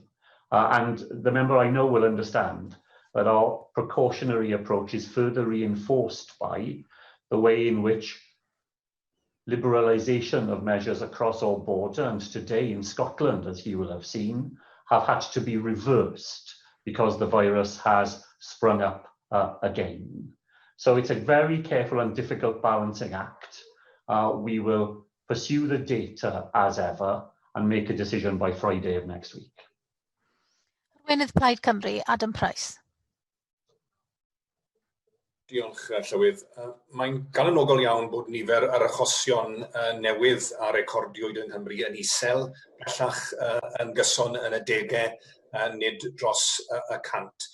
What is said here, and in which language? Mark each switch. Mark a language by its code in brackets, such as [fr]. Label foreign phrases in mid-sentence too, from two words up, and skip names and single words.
[en] And the member I know will understand that our precautionary approach is further reinforced by the way in which liberalisation of measures across our border, and today in Scotland, as you will have seen, have had to be reversed because the virus has sprung up again. So it's a very careful and difficult balancing act. We will pursue the data as ever and make a decision by Friday of next week. [cy] Weinidog Plaid Cymru, Adam Price. Diolch, Llywydd. Mae'n galonogol iawn bod nifer yr achosion newydd a recordiwyd yng Nghymru yn isel, bellach yn gyson yn y degau, nid dros y cant.